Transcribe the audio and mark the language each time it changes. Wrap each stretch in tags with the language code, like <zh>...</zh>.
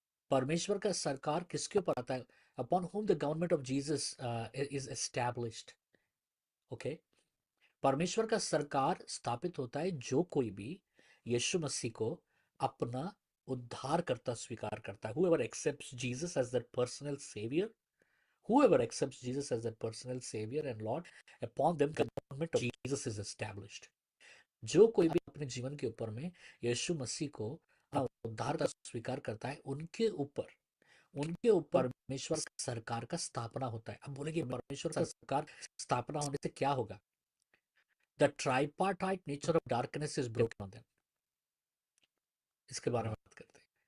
<hi>परमेश्वर का सरकार किसके ऊपर आता है?</hi> <en>Upon whom the government of Jesus is established.</en> <hi>Okay, परमेश्वर का सरकार स्थापित होता है जो कोई भी यीशु मसीह को अपना उद्धारकर्ता स्वीकार करता है।</hi> <en>whoever accepts Jesus as their personal savior, whoever accepts Jesus as their personal savior and Lord, upon them the government of Jesus is established।</en> <hi>जो कोई भी अपने जीवन के ऊपर में यीशु मसीह को अपना उद्धारकर्ता स्वीकार करता है, उनके ऊपर परमेश्वर का सरकार का स्थापना होता है। अब बोलेंगे परमेश्वर का सरकार स्थापना होने से क्या होगा?</hi> <en>The tripartite nature of darkness is broken on them.</en> <hi>इसके बारे में बात करते हैं।</hi>